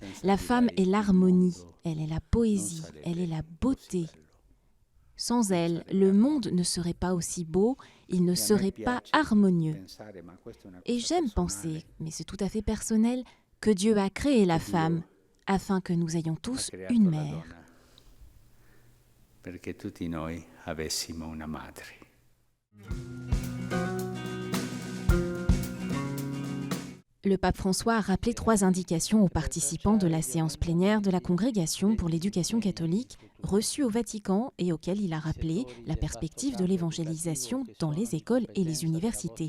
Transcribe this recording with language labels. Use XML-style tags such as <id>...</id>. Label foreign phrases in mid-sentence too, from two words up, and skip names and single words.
<fr>La femme est l'harmonie, elle est la poésie, elle est la beauté. Sans elle, le monde ne serait pas aussi beau, il ne serait pas harmonieux. Et j'aime penser, mais c'est tout à fait personnel, que Dieu a créé la femme afin que nous ayons tous une mère.</fr> <it>Perché tutti noi avessimo una madre.</it> <fr>Le pape François a rappelé 3 indications aux participants de la séance plénière de la Congrégation pour l'éducation catholique reçue au Vatican et auquel il a rappelé la perspective de l'évangélisation dans les écoles et les universités.</fr>